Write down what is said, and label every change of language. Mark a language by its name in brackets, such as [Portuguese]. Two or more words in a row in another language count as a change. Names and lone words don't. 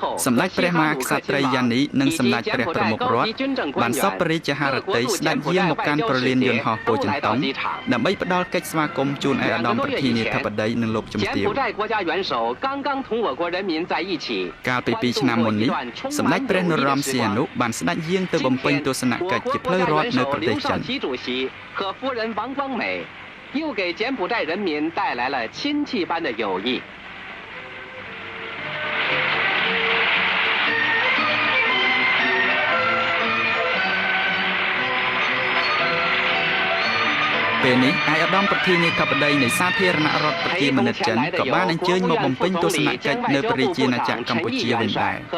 [Khmer] សម្ដេចព្រះមហាក្សត្រីយ៉ានីនិងសម្ដេចព្រះប្រមុខរដ្ឋបានសពរាជហារតីស្ដេចយាងមកកាន់ប្រលានយន្តហោះពោធិចិនតុងដើម្បីផ្ដល់កិច្ចស្វាគមន៍ជូនឯកឧត្តមប្រធានាធិបតីនិងលោកជំទាវ [Chinese] 柬埔寨国家元首刚刚同我国人民在一起， [Khmer] កាលពី2ឆ្នាំមុននេះសម្ដេចព្រះនរោត្តមសីហនុបានស្ដេចយាងទៅបំពេញទស្សនកិច្ចជាផ្លូវរដ្ឋនៅប្រទេសចិន [Chinese] 刘少奇主席和夫人王光美又给柬埔寨人民带来了亲戚般的友谊。 [Khmer] ពេលនេះឯកឧត្តមប្រធានាធិបតីនៃសាធារណរដ្ឋប្រជាមានិតចិនក៏បានអញ្ជើញមកបំពេញទស្សនកិច្ចនៅព្រះរាជាណាចក្រកម្ពុជាវិញដែរ